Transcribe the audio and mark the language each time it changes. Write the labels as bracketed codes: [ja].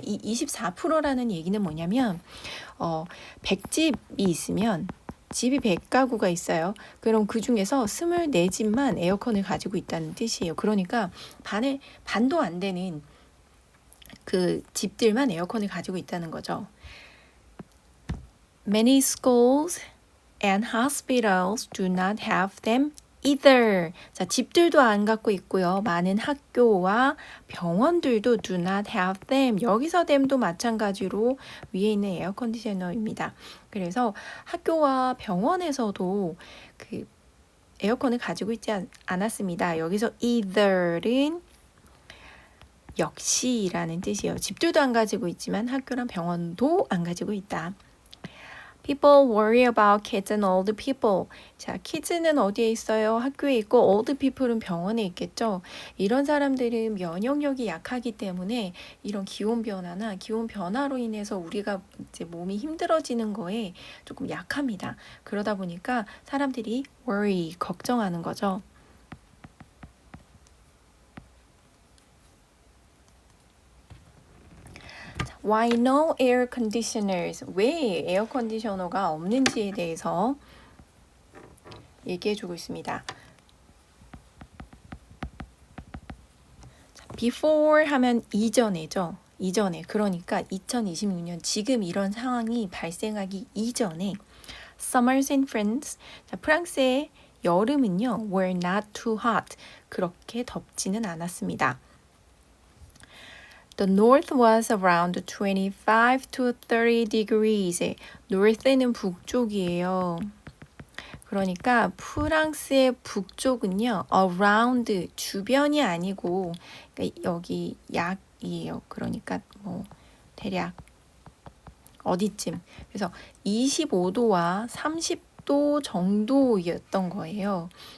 [ko] 이 24%라는 얘기는 뭐냐면 100집이 있으면 집이 100가구가 있어요. 그럼 그 중에서 24집만 에어컨을 가지고 있다는 뜻이에요. 그러니까 반도 안 되는 그 집들만 에어컨을 가지고 있다는 거죠. [en] Many schools and hospitals do not have them either. [ko] 자, 집들도 안 갖고 있고요. 많은 학교와 병원들도 [en] do not have them. [ko] 여기서 them도 마찬가지로 위에 있는 에어컨디셔너입니다. 그래서 학교와 병원에서도 그 에어컨을 가지고 있지 않았습니다. 여기서 either는 역시라는 뜻이에요. 집들도 안 가지고 있지만 학교랑 병원도 안 가지고 있다. [en] People worry about kids and old people. [ko] 자, kids는 어디에 있어요? 학교에 있고 old people은 병원에 있겠죠. 이런 사람들은 면역력이 약하기 때문에 이런 기온 변화나 기온 변화로 인해서 우리가 이제 몸이 힘들어지는 거에 조금 약합니다. 그러다 보니까 사람들이 worry, 걱정하는 거죠. [en] Why no air conditioners? [ko] 왜 에어 컨디셔너가 없는지에 대해서 얘기해주고 있습니다. Before 하면 이전에죠. 이전에. 그러니까 2026년 지금 이런 상황이 발생하기 이전에 [en] Summers in France. [ko] 자, 프랑스의 여름은요. [en] were not too hot. [ko] 그렇게 덥지는 않았습니다. [en] The north was around 25 to 30 degrees. [ko] north는 북쪽이에요. 그러니까 프랑스의 북쪽은요. around 주변이 아니고 그러니까 여기 약이에요. 그러니까 뭐 대략 어디쯤. 그래서 25도와 30도 정도였던 거예요.